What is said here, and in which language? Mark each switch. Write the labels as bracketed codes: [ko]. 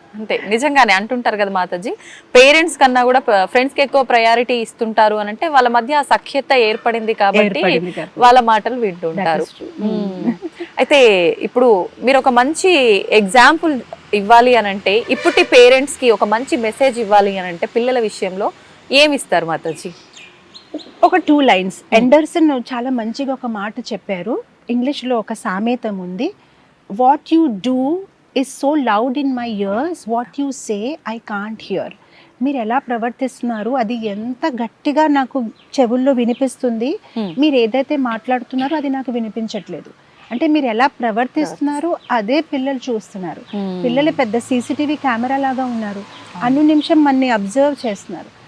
[te] అంటే నిజంగానే అంటుంటారు కదా మాతాజీ, పేరెంట్స్ కన్నా కూడా ఫ్రెండ్స్ కి ఎక్కువ ప్రయారిటీ ఇస్తుంటారు అని అంటే వాళ్ళ మధ్య ఆ సఖ్యత ఏర్పడింది కాబట్టి వాళ్ళ మాటలు వింటుంటారు. అయితే ఇప్పుడు మీరు ఒక మంచి ఎగ్జాంపుల్ ఇవ్వాలి అని అంటే, ఇప్పటి పేరెంట్స్ కి ఒక మంచి మెసేజ్ ఇవ్వాలి అని అంటే పిల్లల విషయంలో ఏమిస్తారు మాతాజీ? ఒక 2 lines. ఎండర్సన్ చాలా మంచిగా ఒక మాట చెప్పారు. ఇంగ్లీష్లో ఒక సామెతం ఉంది, [en] What you do is so loud in my ears, what you say I can't hear. [te] మీరు ఎలా ప్రవర్తిస్తున్నారు అది ఎంత గట్టిగా నాకు చెవుల్లో వినిపిస్తుంది, మీరు ఏదైతే మాట్లాడుతున్నారో అది నాకు వినిపించట్లేదు. అంటే మీరు ఎలా ప్రవర్తిస్తున్నారు అదే పిల్లలు చూస్తున్నారు. పిల్లలు పెద్ద సీసీటీవీ కెమెరా లాగా ఉన్నారు, అన్ని నిమిషం మనని అబ్జర్వ్ చేస్తున్నారు.